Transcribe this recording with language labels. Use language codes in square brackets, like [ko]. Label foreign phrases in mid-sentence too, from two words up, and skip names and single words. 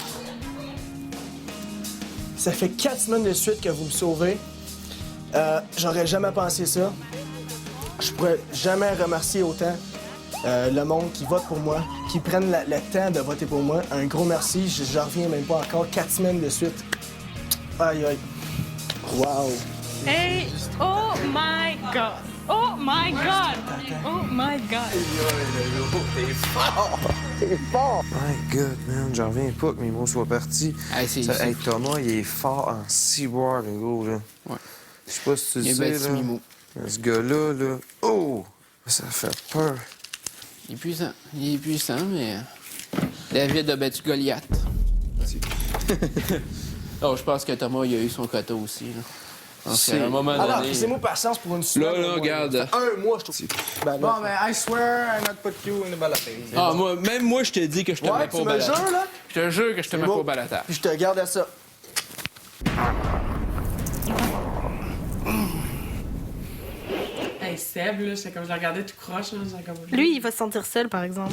[fr] Ça fait 4 semaines de suite que vous me sauvez. J'aurais jamais pensé ça. Je pourrais jamais remercier autant le monde qui vote pour moi, qui prennent le temps de voter pour moi. Un gros merci. Je reviens même pas encore 4 semaines de suite. Aïe, aïe. Wow. [en] Hey! Oh my God! Oh my God! Oh my God! [fr] T'es fort! T'es fort! [en] My God, man, [fr] j'en reviens pas que mes mots soient partis. Hey, Thomas, il est fort en ciboire, le gros, là. Ouais. Je sais pas si tu le Il sais, est bâti là. Mimo. Ce gars-là, là... Oh! Ça fait peur. Il est puissant. Il est puissant, mais... David a battu Goliath. Oh, je pense que Thomas, il a eu son quota aussi, là. À un moment donné... Alors, c'est moi patience pour une semaine. Là, regarde. Un mois, je trouve. Ben, Bon, ben, [en] I swear I not put you in the ballotage. [fr] Ah, même moi, je te dis que je te mets pas au balotage. Tu me jures, là? Je te jure que je te mets pas au balotage. Puis je te garde à ça. Hey, Seb, là, c'est comme je le regardais tout croche, là. Comme... Lui, il va se sentir seul, par exemple.